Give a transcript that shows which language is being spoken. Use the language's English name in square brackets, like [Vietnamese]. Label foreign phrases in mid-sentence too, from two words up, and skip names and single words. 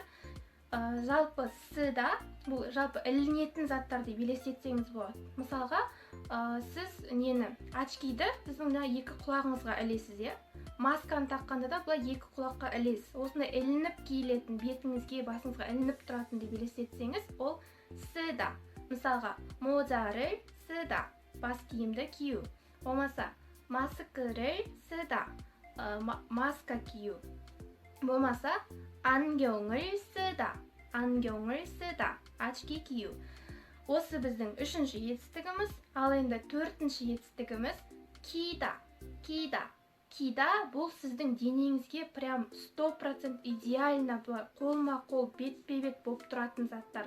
[Kazakh] Жалпы сыда, бұл жалпы ілінетін заттар деп елестетсеңіз болады. Мысалға, сіз очкиді сіздің екі құлағыңызға ілесіз, масканы таққанда да бұлай екі құлаққа ілесіз. Осындай ілініп киілетін, бетіңізге, басыңызға ілініп тұратын деп елестетсеңіз, ол сыда. Мысалға, [Korean] 모자를 쓰다, [Kazakh] бас киімді кию. Болмаса, [Korean] 마스크를 쓰다, [Kazakh] маска кию. болмаса, [Korean] 안경을 쓰다, [Kazakh] очки кию. Осы біздің үшінші етістігіміз. Ал енді төртінші етістігіміз кида. Бұл сіздің денеңізге прям 100% идеально қолма-қол, бет-бе-бет болып тұратын заттар.